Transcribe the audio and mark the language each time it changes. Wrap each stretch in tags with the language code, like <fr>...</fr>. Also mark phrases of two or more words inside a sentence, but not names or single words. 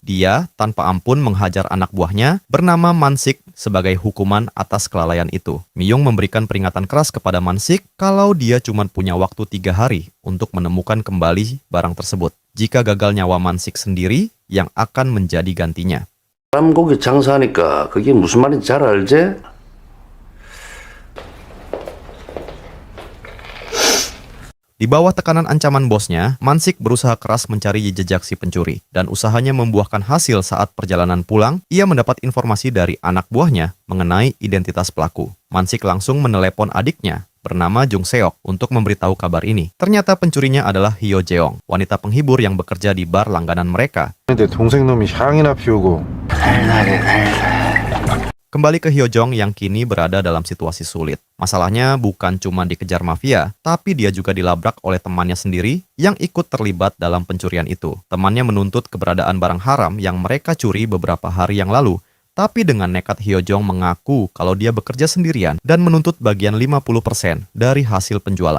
<id>Dia tanpa ampun menghajar anak buahnya, bernama Mansik, sebagai hukuman atas kelalaian itu. Myung memberikan peringatan keras kepada Mansik kalau dia cuma punya waktu 3 hari untuk menemukan kembali barang tersebut. Jika gagal nyawa Mansik sendiri, yang akan menjadi gantinya.</id> <ko>사람 고기 장사하니까 그게 무슨 말인지 잘 알지?</ko> <id>Di bawah tekanan ancaman bosnya, Mansik berusaha keras mencari jejak si pencuri. Dan usahanya membuahkan hasil saat perjalanan pulang, ia mendapat informasi dari anak buahnya mengenai identitas pelaku. Mansik langsung menelepon adiknya, bernama Jung Seok, untuk memberitahu kabar ini. Ternyata pencurinya adalah Hyo Jeong, wanita penghibur yang bekerja di bar langganan mereka.</id> <ko>내 동생 놈이 향이나 피우고.</ko> <id>Kembali ke Hyojong yang kini berada dalam situasi sulit. Masalahnya bukan cuma dikejar mafia, tapi dia juga dilabrak oleh temannya sendiri yang ikut terlibat dalam pencurian itu. Temannya menuntut keberadaan barang haram yang mereka curi beberapa hari yang lalu, tapi dengan nekat Hyojong mengaku kalau dia bekerja sendirian dan menuntut bagian 50% dari hasil penjualan.</id>